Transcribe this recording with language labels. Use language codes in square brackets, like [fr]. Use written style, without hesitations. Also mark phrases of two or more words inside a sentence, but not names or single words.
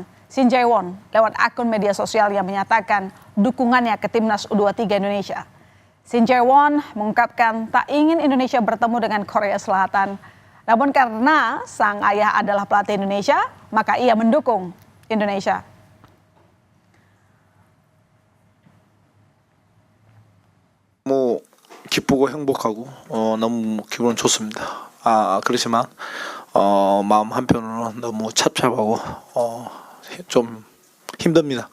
[id] Shin Jae-won lewat akun media sosial yang menyatakan dukungannya ke timnas U23 Indonesia. Shin Jae-won mengungkapkan tak ingin Indonesia bertemu dengan Korea Selatan. Namun karena sang ayah adalah pelatih Indonesia, maka ia mendukung Indonesia. [ko] 너무 기쁘고 행복하고 너무 기분 좋습니다. 그렇지만 마음 한편으로는 너무 찹찹하고 좀 힘듭니다.